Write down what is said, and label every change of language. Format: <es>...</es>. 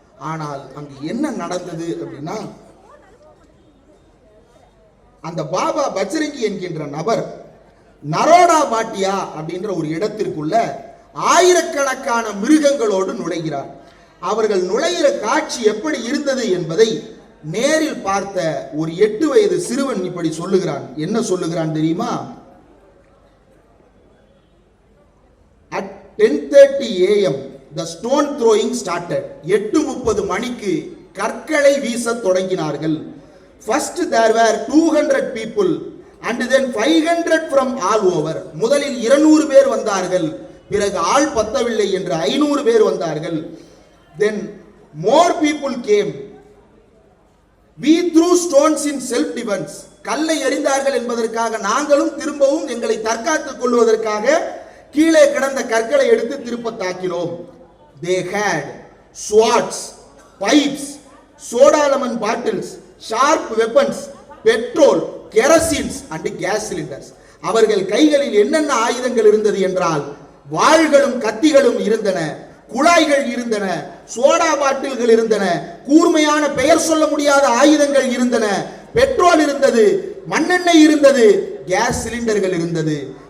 <ta>ஆனால் அங்கு என்ன நடந்தது அப்படின்னா, அந்த பாபா பஜ்ரங்கி என்கின்ற நபர் நரோடா பாட்டியா அப்படின்ற ஒரு இடத்திற்குள்ள ஆயிரக்கணக்கான மிருகங்களோடு நுழைகிறார். அவர்கள் நுழைகிற காட்சி எப்படி இருந்தது என்பதை நேரில் பார்த்த ஒரு 8 வயது சிறுவன் இப்படி சொல்லுகிறான். என்ன சொல்லுகிறான் தெரியுமா?</ta> <en>At 10:30 AM the stone throwing started.</en> <ta>8:30 மணிக்கு கற்களை வீச தொடங்கினார்கள்.</ta> <en>First there were 200 people and then 500 from all over.</en> <ta>முதலில் 200 பேர் வந்தார்கள், பிறகு ஆள் பத்தவில்லை என்று 500 பேர் வந்தார்கள்.</ta> <en>Then more people came. We threw stones in self defense.</en> <ta>கல்லை எறிந்தார்கள் என்பதற்காக நாங்களும் திரும்பவும் எங்களை தற்காத்துக் கொள்வதற்காக கீழே கிடந்த கற்களை எடுத்து திருப்ப தாக்கினோம்.</ta> <en>They had swords, pipes, soda lemon bottles, sharp weapons, petrol, kerosene and gas cylinders.</en> <ta>அவர்கள் கைகளில் என்னென்ன ஆயுதங்கள் இருந்தது என்றால், வாள்களும் கத்திகளும் இருந்தன, குழாய்கள் இருந்தன, சோடா பாட்டில்கள் இருந்தன, கூர்மையான பெயர் சொல்ல முடியாத ஆயுதங்கள் இருந்தன, பெட்ரோல் இருந்தது, மண்ணெண்ணெய் இருந்தது, கேஸ் சிலிண்டர்கள் இருந்தது.</ta>